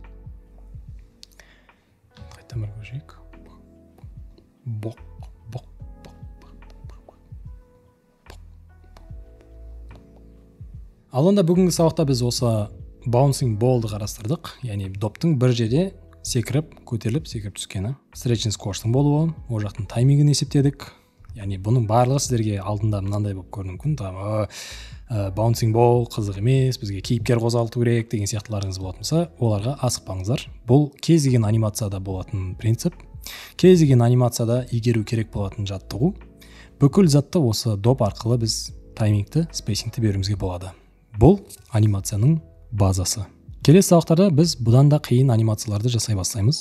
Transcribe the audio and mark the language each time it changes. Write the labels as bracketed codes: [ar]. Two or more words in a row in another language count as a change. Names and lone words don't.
[kk] Қайтадан бір көшейік. Ал онда бүгінгі сабақта біз осы [en] bouncing ball'ды [kk] қарастырдық. Яғни доптың бір жерде секіріп, көтеріліп, секіріп түскені. [en] Stretch and squash'тың [kk] болуы, ол жақтың таймингін есептедік. Яғни бұның барлығы сіздерге алдында мынандай болып көрінуі мүмкін. [en] Bouncing ball [kk] қызық емес, бізге кейіпкер қозғалту керек деген сияқтыларыңыз болатын болса, оларға асықпаңыздар. Бұл кез келген анимацияда болатын принцип. Кез келген анимацияда игеру керек болатын жаттығу. Бүкіл затты осы доп арқылы біз таймингті, спейсингті беруімізге болады. Бұл анимацияның базасы. Келесі сабақтарда біз бұдан да қиын анимацияларды жасай бастаймыз.